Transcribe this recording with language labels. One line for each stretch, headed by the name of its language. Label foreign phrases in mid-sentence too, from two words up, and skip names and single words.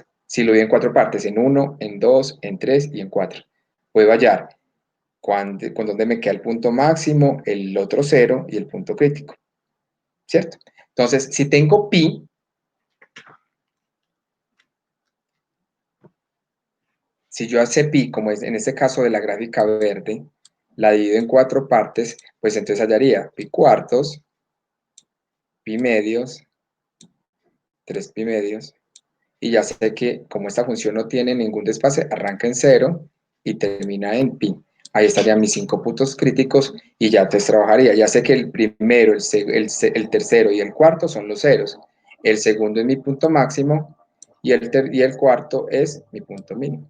Spanish: Si lo divido en 4 partes, en 1, en 2, en 3 y en 4, puedo hallar con donde me queda el punto máximo, el otro 0 y el punto crítico, ¿cierto? Entonces, si tengo pi, si yo hace pi, como es en este caso de la gráfica verde, la divido en 4 partes, pues entonces hallaría pi cuartos, pi medios, 3 pi medios, y ya sé que como esta función no tiene ningún desfase, arranca en 0 y termina en pi. Ahí estarían mis 5 puntos críticos y ya entonces trabajaría. Ya sé que el primero, el tercero y el cuarto son los ceros. El segundo es mi punto máximo y el cuarto es mi punto mínimo.